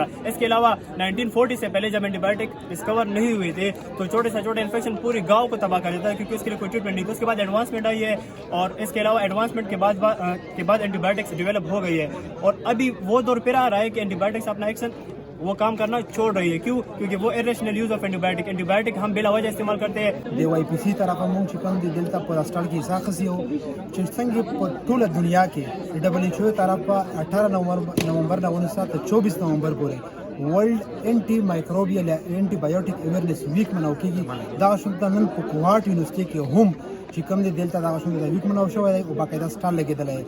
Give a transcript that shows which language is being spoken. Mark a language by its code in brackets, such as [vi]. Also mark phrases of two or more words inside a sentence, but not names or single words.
[ur] اس کے علاوہ 1940 سے پہلے جب [en] antibiotic discover [ur] نہیں ہوئے تھے تو چھوٹے سے چھوٹے انفیکشن پوری گاؤں کو تباہ کر دیتا ہے کیونکہ اس کے لیے کوئی ٹریٹمنٹ نہیں تھی. اس کے بعد ایڈوانسمنٹ آئی ہے اور اس کے علاوہ ایڈوانسمنٹ کے بعد [en] antibiotics develop [ur] ہو گئی ہے اور ابھی وہ دور پھر آ رہا ہے کہ اینٹی بایوٹکس اپنا ایکشن وہ کام کرنا چھوڑ رہی ہے. کیوں؟ کیونکہ وہ [en] irrational use of antibiotic [ur] ہم بلا وجہ استعمال کرتے ہیں. [ps] د واي پي سي طرفه مونږ چې کوم دی دلته په هاسپټال کې ساخص یو چې څنګه په ټوله دنیا کې ډبل ایچ او طرفه 18 نومبر نه 24 نومبر پورې [en] World Antimicrobial Antibiotic Awareness Week [ps] مناو کیږي. دا شومته نن په کوهارت یونیورسيټي کې هم چې کوم دی دلته دا شومته د ویک مناو شوی دی او باقاعده سټال لګیدل دی.